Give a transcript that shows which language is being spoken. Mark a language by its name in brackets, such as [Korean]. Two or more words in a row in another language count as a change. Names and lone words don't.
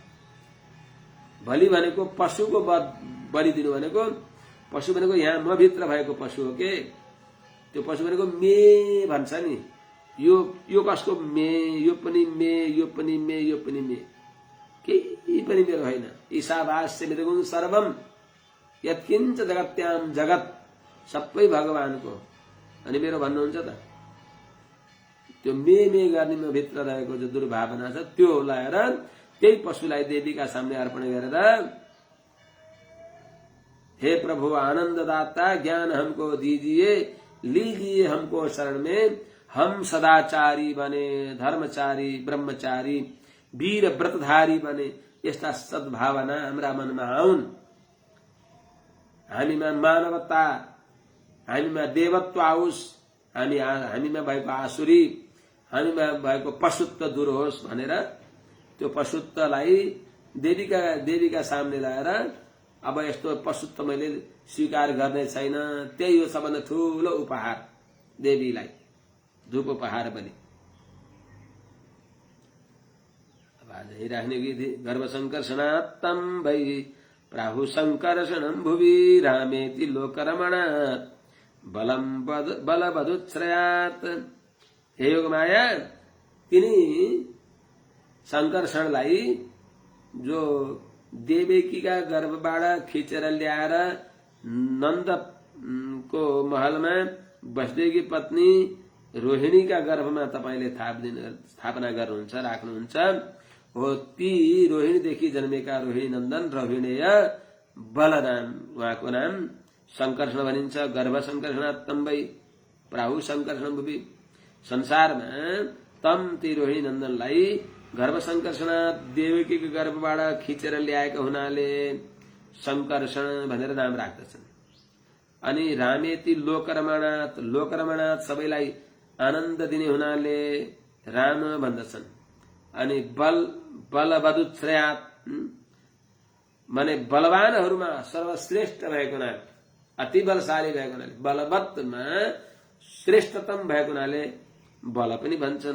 [Nepali] बलि भनेको पशुको बलि दिनु भनेको, पशु भनेको यहाँ म भित्र भएको पशु हो के। त्यो पशु भनेको मे भन्छ नि, यो कसको मे, यो पनि मे, यो पनि मे, यो पनि मे, केही पनि मेरो होइन। [Sanskrit] ईशावास्य मृगुं सर्वम यत्किञ्च जगत्याम जगत, [Nepali] सबै भगवानको। अनि मेरो भन्नुहुन्छ त? त्यो मे गर्ने म भित्र रहेको जो दुर्भावना छ त्यो लाएर त्यही पशुलाई देवीका सामने अर्पण गरेर, [Hindi] हे प्रभु आनंददाता ज्ञान हमको दीजिए, लीजिए हमको शरण में, हम सदाचारी बने, धर्मचारी ब्रह्मचारी वीर व्रतधारी बने। [Nepali] यस्ता सद्भावना हाम्रा मनमा आउन्। हामीमा मानवता, हामीमा देवत्व आओस्, हामीमा भएको आसुरी, हामीमा भएको पशुत्व दूर होस् भनेर त्यो पशुत्वलाई देवीका सामने ल्याएर, अब यस्तो पशुत्व मैले स्वीकार गर्ने छैन, त्यही हो सबभन्दा ठूलो उपहार देवीलाई, धूप उपहार पनि। अब आज हेरिराख्ने गीत [Sanskrit] गर्भ संकर्षणात्तम वै प्राहु संकर्षणं भुवि रामेति लोकरमणात् बलवदुच्छ्रयात्। [Nepali] हे योगमाया, तिनी संकर्षणलाई जो देवकीका गर्भबाट खिचेर ल्याएर नन्दको महलमा बस्देकी पत्नी रोहिणीका गर्भमा तपाईले स्थापना गर्नुहुन्छ, राख्नुहुन्छ हो। ती रोहिणीदेखि जन्मेका रोहिणी नन्दन रोहिणेय बलराम, उहाँको नाम संकर्षण भनिन्छ। [Sanskrit] गर्भ संकर्षणात्तम वै प्राहु संकर्षण भुवि। [Nepali] संसारमा तम ती रोहिणी नन्दनलाई [Sanskrit] गर्भ संकर्षणात् [Nepali] देवकीको गर्भबाट खिचेर ल्याएको हुनाले संकर्षण भनेर नाम राख्दछन्। अनि [Sanskrit] रामेति लोकरमणात्, लोकरमणात् [Nepali] सबैलाई आनन्द दिने हुनाले राम भन्दछन्। अनि बलवदुच्छ्रयात् माने बलवानहरूमा सर्वश्रेष्ठ भएको हुनाले, अति बलशाली भएको हुनाले, बलवत्तमा श्रेष्ठतम भएको हुनाले बल पनि भन्छन्।